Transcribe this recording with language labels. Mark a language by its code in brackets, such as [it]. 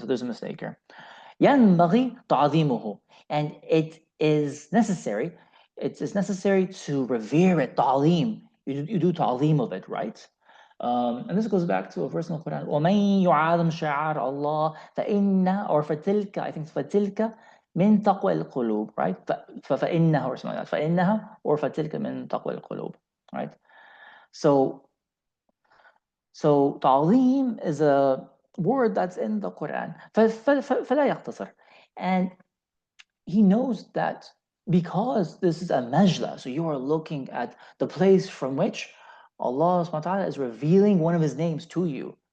[en] So there's a mistake here. [ar] ينبغي تعظيمه. [en] And it is necessary. It is necessary to revere it. [ar] تعظيم. [en] You do تعظيم of it, right? And this goes back to a verse in the Quran. [ar] ومن يعظم شعائر الله فإن or فتلك, I think فتلك من تقوى القلوب, right? [en] فإنها or something like that. [ar] فإنها or فتلك من تقوى القلوب, right? [en] So تعظيم is a word that's in the Quran. [ar] فلا يقتصر. [en] And he knows that because this is a majla, so you are looking at the place from which Allah subhanahu wa ta'ala is revealing one of his names to you.